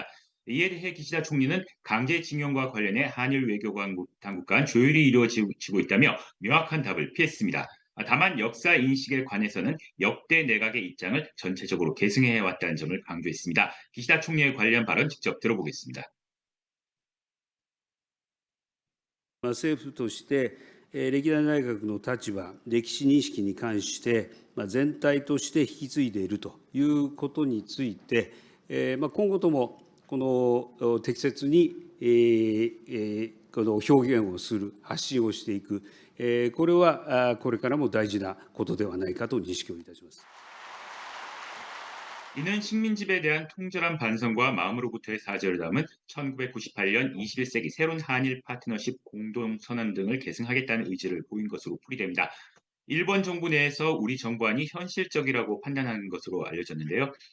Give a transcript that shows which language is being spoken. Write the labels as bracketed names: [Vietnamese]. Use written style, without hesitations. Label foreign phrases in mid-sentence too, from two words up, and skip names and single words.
[Korean] 이에 대해 기시다 총리는 강제징용과 관련해 한일 외교 당국 간 조율이 이루어지고 있다며 명확한 답을 피했습니다. 다만 역사 인식에 관해서는 역대 내각의 입장을 전체적으로 계승해 왔다는 점을 강조했습니다. 기시다 총리의 관련 발언 직접 들어보겠습니다. [Japanese] 政府として、歴代内閣の立場、歴史認識に関して、全体として引き継いでいるということについて、今後ともこの適切にこの表現をする、発信をしていく、これはこれからも大事なことではないかと認識をいたします。 [Korean] 이는 식민지배에 대한 통절한 반성과 마음으로부터의 사죄를 담은 1998년 21세기 새로운 한일 파트너십 공동선언 등을 계승하겠다는 의지를 보인 것으로 풀이됩니다. 일본 정부 내에서 우리 정부안이 현실적이라고 판단하는 것으로 알려졌는데요.